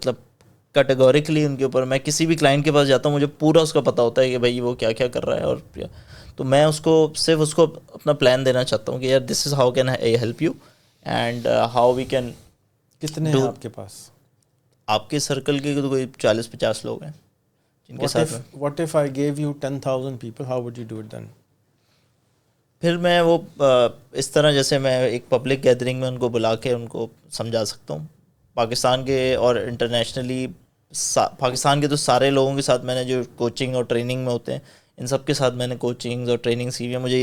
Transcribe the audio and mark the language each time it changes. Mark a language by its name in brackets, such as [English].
[Urdu] مطلب کیٹیگوریکلی ان کے اوپر میں کسی بھی کلائنٹ کے پاس جاتا ہوں، مجھے پورا اس کا پتہ ہوتا ہے کہ بھائی وہ کیا کیا کر رہا ہے، اور تو میں اس کو صرف اس کو اپنا پلان دینا چاہتا ہوں کہ یار [English] This is how can I help you and how we can. [Urdu] کتنے ہیں آپ کے پاس؟ آپ کے سرکل کے تو کوئی 40-50 لوگ ہیں جن کے ساتھ. [English] What if I gave you 10,000 people, how would you do it then? [Urdu] پھر میں وہ اس طرح جیسے میں ایک پبلک گیدرنگ میں ان کو بلا کے ان کو سمجھا سکتا ہوں. پاکستان کے اور انٹرنیشنلی پاکستان کے تو سارے لوگوں کے ساتھ میں نے جو کوچنگ اور ٹریننگ میں ہوتے ہیں ان سب کے ساتھ میں نے کوچنگز اور ٹریننگ سی ہوئی ہے.